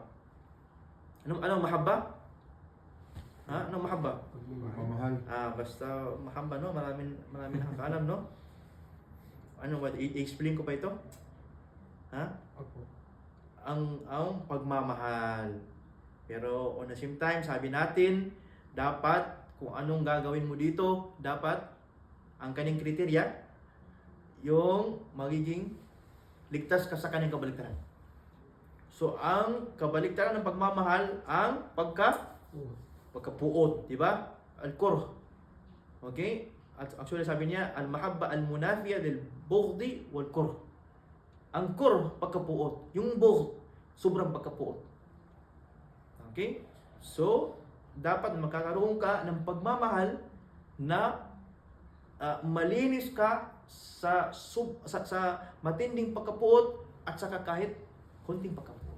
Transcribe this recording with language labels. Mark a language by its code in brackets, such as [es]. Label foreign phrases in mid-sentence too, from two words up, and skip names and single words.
[tl] Anong mahabba? Anong mahabba? Pagmamahal. Basta mahabba, no? Maraming nakakaalam, no? Ano ba? I-explain ko pa ito? Opo. Ang pagmamahal. Pero [en] on the same time, [tl] sabi natin, dapat kung anong gagawin mo dito, dapat ang kanyang kriteriya, yung magiging ligtas ka sa kanyang kabaliktaran. So, ang kabaliktaran ng pagmamahal, ang pagkapuot, di ba? Al-kurh. Okay? At actually sabi niya, [ar] المحبة المنافية للبغض والكره. [tl] Ang kurh, pagkapuot. Yung bughd, sobrang pagkapuot. Okay? So, dapat makakaroon ka ng pagmamahal na malinis ka sa matinding pagkapuot at saka kahit konting pagkapuot.